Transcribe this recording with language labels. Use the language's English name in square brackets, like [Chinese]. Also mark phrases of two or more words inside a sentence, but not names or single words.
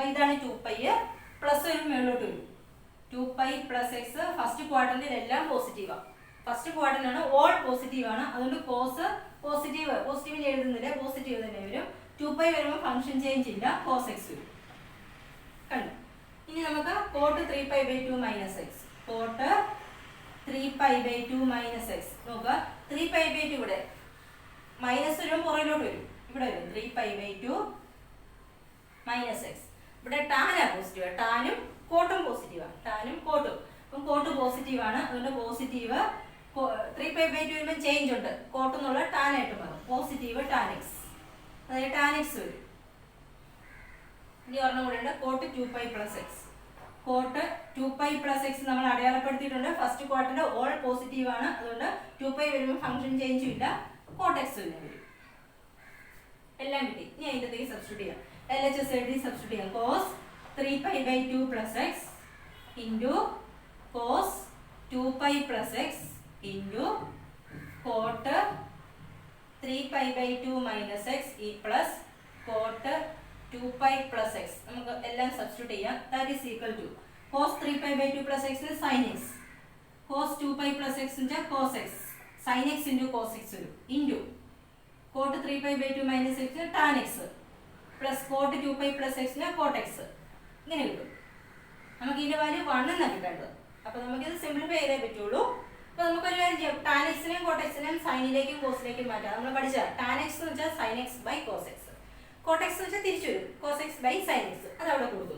[Malayalam] ഇതാണ് 2π, പ്ലസ് വരും മേളോട്ട് വരും. [English] 2π plus x first quadrant [Malayalam] എല്ലാം പോസിറ്റീവാണ്. [English] first quadrant [Malayalam] ആണ്, [English] all positive [Malayalam] ആണ്. അതുകൊണ്ട് കോസ് പോസിറ്റീവിൽ എഴുതുന്നില്ല, പോസിറ്റീവ് തന്നെ വരും. 2π വരുമ്പോൾ [English] function change [Malayalam] ഇല്ല, [English] cos x [Malayalam] വരും. കണ്ടു. ഇനി നമുക്ക് [English] cot 3π/2 minus x, cot 3π/2 minus x [Malayalam] നോക്കുക. 3π/2 ഇവിടെ മൈനസ് വരും, പുറകിലോട്ട് വരും, ഇവിടെ വരും [English] 3π/2 minus x. [Malayalam] ഇവിടെ ടാനാ പോസിറ്റീവ്, ടാനും കോട്ടും പോസിറ്റീവാണ്, ടാനും കോട്ടും. അപ്പം കോട്ട് പോസിറ്റീവ് ആണ്, അതുകൊണ്ട് പോസിറ്റീവ് 3π/2 വരുമ്പോൾ ചേഞ്ച് ഉണ്ട്, കോട്ട് എന്നുള്ള ടാനായിട്ട് മാറും. [English] positive tan x, [Malayalam] അതായത് [English] tan x [Malayalam] വരും. ഇനി ഒരെണ്ണം കൂടെ ഉണ്ട്, [English] cot 2π plus x. cot 2π plus x [Malayalam] നമ്മൾ അടയാളപ്പെടുത്തിയിട്ടുണ്ട്. [English] first quadrant all positive [Malayalam] ആണ്, അതുകൊണ്ട് 2π വരുമ്പോൾ [English] function change [Malayalam] ഇല്ല, [English] cot x [Malayalam] തന്നെ വരും. എല്ലാം കിട്ടി. ഇനി അതിൻ്റെ സബ്സ്റ്റിറ്റ്യൂട്ട് ചെയ്യാം. LHS എഴുതി സബ്സ്റ്റിറ്റ്യൂട്ട് ചെയ്യാം. [English] cos 3π/2 plus x into cos 2π plus x into cot 3π/2 minus x plus cot 2π plus x. [Malayalam] നമുക്ക് എല്ലാം സബ്സ്റ്റിറ്റ്യൂട്ട് ചെയ്യാം. [English] that is equal to cos 3π/2 plus x sin x, cos 2π plus x cos x, sin x into cos x വരും, into cot 3π/2 minus x tan x plus cot 2π plus x cot x. [Malayalam] ഇങ്ങനെ കിട്ടും. നമുക്ക് ഇതിന്റെ വാല്യൂ 1 എന്നാണ് കിട്ടേണ്ടത്. അപ്പോൾ നമുക്കിത് സിംപ്ലിഫൈ ചെയ്തേ പറ്റുള്ളൂ. അപ്പോൾ നമുക്കൊരു കാര്യം ചെയ്യാം, [English] tan x [Malayalam] നെയും [English] cot x [Malayalam] നെയും സൈനിലേക്കും കോസിലേക്കും മാറ്റാം. നമ്മൾ പഠിച്ച [English] tan x [Malayalam] എന്ന് വെച്ചാൽ [English] sin x by cos x, cot x [Malayalam] എന്ന് വെച്ചാൽ തിരിച്ചു വരും [English] cos x by sin x, [Malayalam] അത് അവിടെ കൊടുക്കുന്നു.